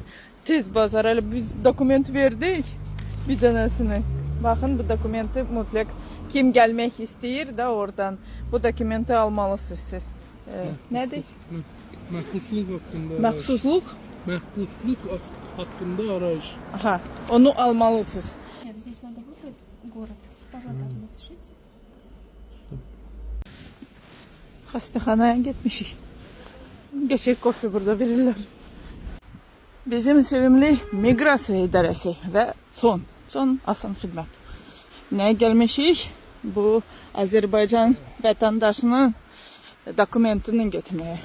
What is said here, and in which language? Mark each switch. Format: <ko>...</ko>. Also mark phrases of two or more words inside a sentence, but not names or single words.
<az>Tez bazar. Biz dokument verdik. Bir dənəsini. Baxın bu dokumenti mütləq kim gəlmək istəyir də oradan bu dokumenti almalısınız siz. Nədir? Məhbusluq haqqında. Məxsusluq? Məhbusluq haqqında arayış. Aha, onu almalısınız.</az> <ru>Нет, здесь надо выбрать город. Павлодар напишите.</ru> <az>Xəstəxanaya getmişik. Geçək kofe burada verirlər. Bizim sevimli miqrasiya idarəsi və son asan xidmət. Nəyə gəlmişik? Bu Azərbaycan vətəndaşının dokumentini getməyə.</az>